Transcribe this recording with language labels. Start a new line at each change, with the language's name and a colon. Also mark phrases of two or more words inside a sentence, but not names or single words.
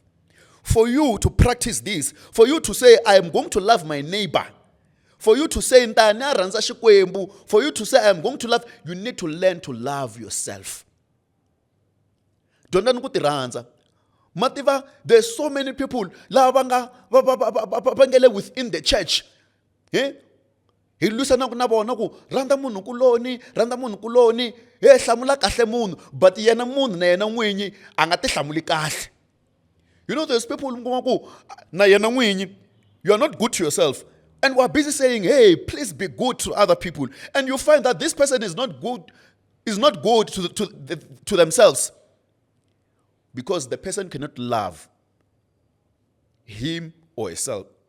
English: For you to practice this, for you to say, I am going to love my neighbor, for you to say, for you to say, I am going to love, you need to learn to love yourself. Mativa, there's so many people within the church.
Tsonga: Hi lusana na vona ku rhandza munhu kuloni hlamula kahle munhu but yena munhu na yena n'winyi a nga ti hlamuli kahle.
English: You know, there's people
Tsonga: ku na yena n'winyi,
English: you are not good to yourself, and we're busy saying, hey, please be good to other people, and you find that this person is not good to themselves because the person cannot love him or herself.